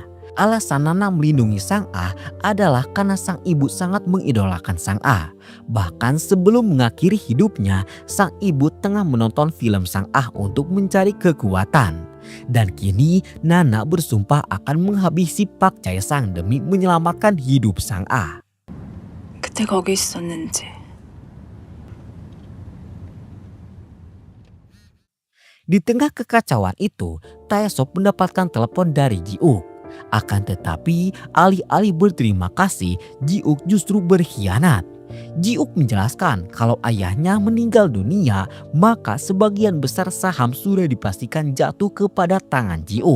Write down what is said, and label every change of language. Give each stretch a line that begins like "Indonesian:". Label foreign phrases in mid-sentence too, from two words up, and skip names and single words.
Indonesian: Alasan Nana melindungi Sang-ah adalah karena sang ibu sangat mengidolakan Sang-ah. Bahkan sebelum mengakhiri hidupnya, sang ibu tengah menonton film Sang-ah untuk mencari kekuatan. Dan kini Nana bersumpah akan menghabisi Park Jae-sang demi menyelamatkan hidup Sang-ah.
Korean: 그때 거기 있었는지.
Indonesian: Di tengah kekacauan itu, Taesop mendapatkan telepon dari Ji-uk. Akan tetapi, alih-alih berterima kasih, Ji-uk justru berkhianat. Ji-uk menjelaskan kalau ayahnya meninggal dunia, maka sebagian besar saham sudah dipastikan jatuh kepada tangan Ji-uk.